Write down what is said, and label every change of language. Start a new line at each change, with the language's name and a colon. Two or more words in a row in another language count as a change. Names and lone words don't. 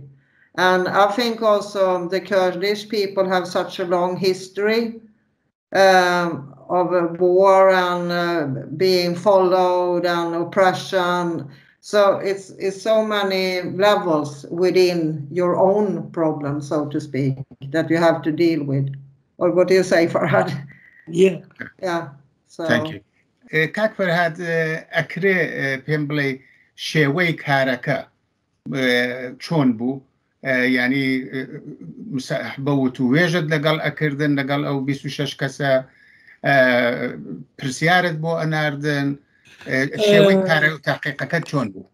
English: And I think also the Kurdish people have such a long history of a war and being followed and oppression. So it's so many levels within your own problem, so to speak, that you have to deal with. Or what do you say, Farhad? Yeah. So. Thank you.
Central Kurdish: کاک فەرھاد ئەکرێ پێم بڵێ شێوەی کارەکە چۆن بوو ینی بە وتووێژت لەگەڵ ئەکردن لەگەڵ ئەو 26 کەسە پرسیارت بۆ ئەناردن شێوەی کارە و تاقیقەکەت چۆن بوو؟